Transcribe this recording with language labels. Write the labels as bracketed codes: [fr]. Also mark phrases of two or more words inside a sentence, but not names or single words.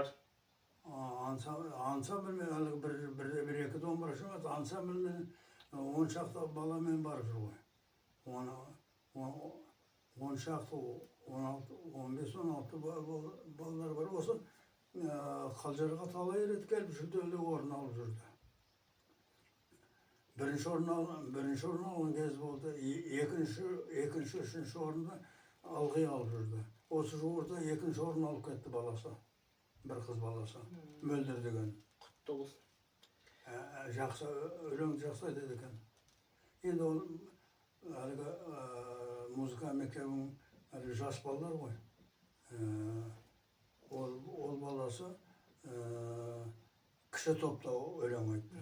[kk] Ансамбльмен бір-екі домбырашы бар, ансамбльмен 10 шақты баламен барып жүр ғой. 10 шақты, 15-16 балалар бар. Осы Қалжарға талай рет келіп жүлделі орын алып жүрді. [uz] birinchi orun algan kez bo'ldi. Ikkinchi, uchinchi orunda alg'ay olib yurdi. O'sha orada ikkinchi orun olib ketdi balasi. Bir qiz balasi. Möldir degan. Qutlu bo'lsin. [kk] Жақсы, өлең жақсы айтады екен. Енді ол әлгі музыка мектебінің әлгі жас балалар ғой. Ол баласы кіші топта өлең айтты.